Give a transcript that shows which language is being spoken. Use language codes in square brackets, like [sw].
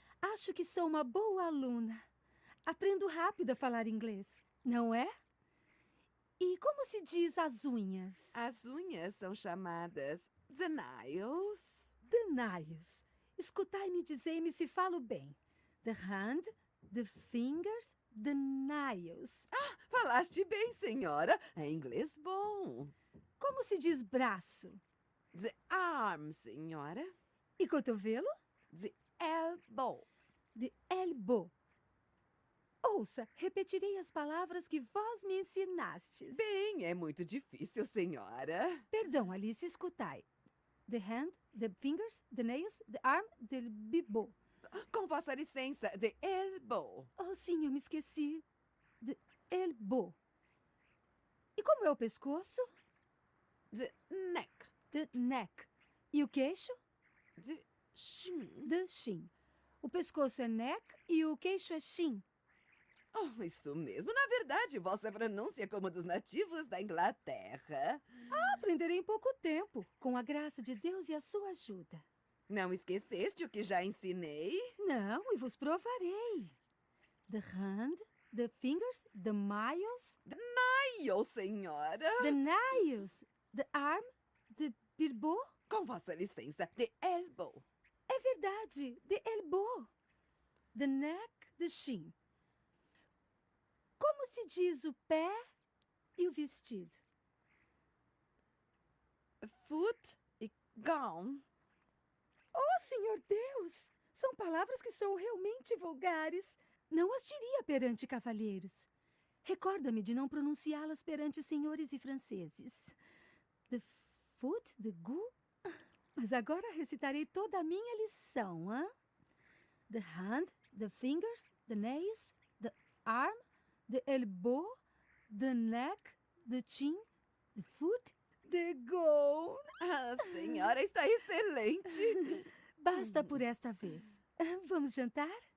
[pt] Acho que sou uma boa aluna. Aprendo rápido a falar inglês, não é? E como se diz as unhas? As unhas são chamadas [en] the nails. The nails. [pt] Escutai-me e dizei-me se falo bem. [en] The hand, the fingers, the nails. [pt] Ah, falaste bem, senhora. É inglês bom. Como se diz braço? [en] The arm, senhora. [pt] E cotovelo? [en] The elbow. The elbow. [pt] Ouça, repetirei as palavras que vós me ensinastes. Bem, é muito difícil, senhora. Perdão, Alice, escutai. [en] The hand, the fingers, the nails, the arm, the elbow. [pt] Com vossa licença, [en] the elbow. [pt] Oh, sim, eu me esqueci. [en] The elbow. [pt] E como é o pescoço? [en] The neck. The neck. [pt] E o queixo? [en] The shin. The shin. [pt] O pescoço é neck e o queixo é shin. Oh, isso mesmo. Na verdade, vossa pronúncia é como dos nativos da Inglaterra. Ah, aprenderei em pouco tempo, com a graça de Deus e a sua ajuda. Não esqueceste o que já ensinei? Não, e vos provarei. [en] The hand, the fingers, the nails. The nails, senhora. The nails. The arm, the elbow. [pt] Com vossa licença, [en] the elbow. [pt] É verdade, [en] the elbow. The neck, the shin. [pt] Como se diz o pé e o vestido? [en] Foot e gown. [pt] Oh, Senhor Deus! São palavras que são realmente vulgares. Não as diria perante cavalheiros. Recorda-me de não pronunciá-las perante senhores e franceses. [en] The foot, the gu. [pt] Mas agora recitarei toda a minha lição, hã? [en] The hand, the fingers, the nails, the arm, the elbow, the neck, the chin, the foot, the gown. [pt] Ah, senhora, está excelente. Basta por esta vez. Vamos jantar?